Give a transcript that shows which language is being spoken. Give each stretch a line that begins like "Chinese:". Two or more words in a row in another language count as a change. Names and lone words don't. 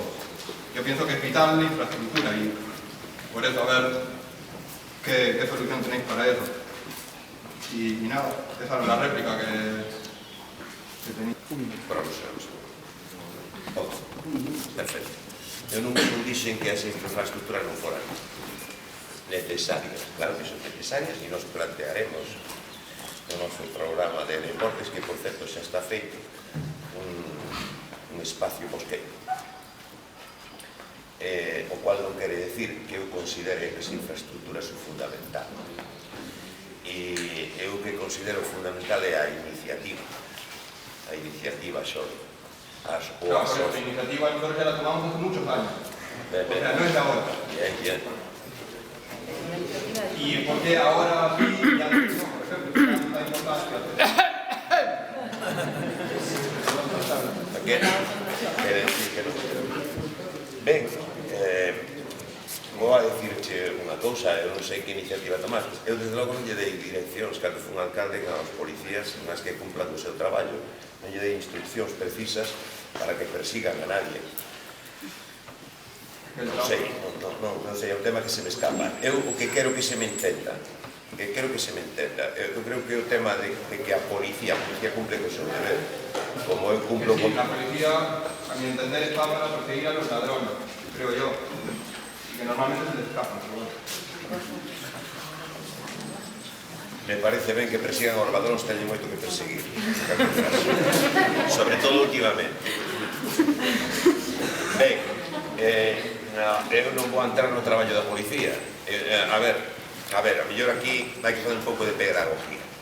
Spanish: Yo pienso que es vital la infraestructura y por eso a ver qué solución tenéis para eso. Y nada, esa es la réplica que tenéis. Perfecto.
Galician: Eu non dixen que as infraestructuras non foran necesarias. Claro que son necesarias e nos plantearemos no noso programa de deportes, que por certo xa está feito, un espacio bosqueiro. O cual non quere decir que eu considere que as infraestructuras son fundamental. E eu que considero fundamental é a iniciativa só.
Spanish: Claro, pero la iniciativa nosotros ya la tomamos hace muchos años. O sea, no es de ahora. Bien. ¿Y por qué ahora sí ya no, por ejemplo, tanta importancia?
Galician: Quere decir que non. Ben, vou a dicirche unha cousa, eu non sei que iniciativa tomar. Eu desde logo non lle dei direccións, cando fui un alcalde, aos policías, nas que cumplan o seu traballo, non lle dei instruccións precisas para que persigan a nadie. Non sei, é un tema que se me escapa. Eu o que quero que se me entenda, eu creo que o tema de que a policía cumple co seu deber, como eu cumplo con...
Spanish: La policía, a mi entender, está para perseguir a los ladrones, creo yo, y que normalmente se les escapan, pero bueno.
Galician: Me parece ben que persigan aos ladróns, teñen moito que perseguir. Sobre todo últimamente. Ben, eu non vou entrar no traballo da policía. A ver, a mellor aquí hai que fazer un pouco de pedagogía.